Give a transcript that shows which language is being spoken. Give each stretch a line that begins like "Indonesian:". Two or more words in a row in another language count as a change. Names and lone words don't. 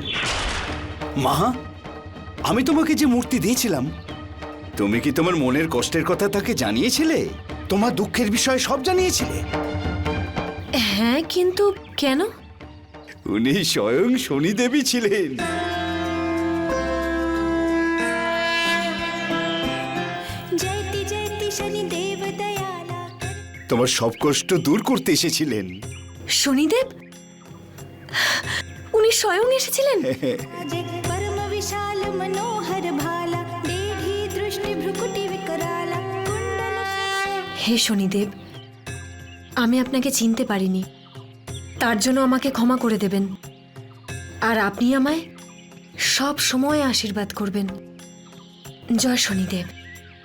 Bangla: মা, আমি তোমাকে যে মূর্তি দিয়েছিলাম, তুমি কি তোমার মনের কষ্টের কথা তাকে জানিয়েছিলে? তোমার দুঃখের বিষয়ে সব জানিয়েছিলে? হ্যাঁ, কিন্তু কেন? উনি স্বয়ং শনিদেবী ছিলেন।
Hindi: जयति जयति शनिदेव दयाला।
Bangla: তোমার সব কষ্ট দূর করতে এসেছিলেন। শনিদেব? উনি স্বয়ং এসেছিলেন?
Hindi: जे परम विशाल मनोहर भाला, देहि दृष्टि भ्रुकुटि विकराला, कुंडल
Bangla: হে শনিদেব, আমি আপনাকে চিনতে পারিনি, তার জন্য আমাকে ক্ষমা করে দেবেন। আর আপনি আমায় সব সময় আশীর্বাদ করবেন। জয় শনিদেব।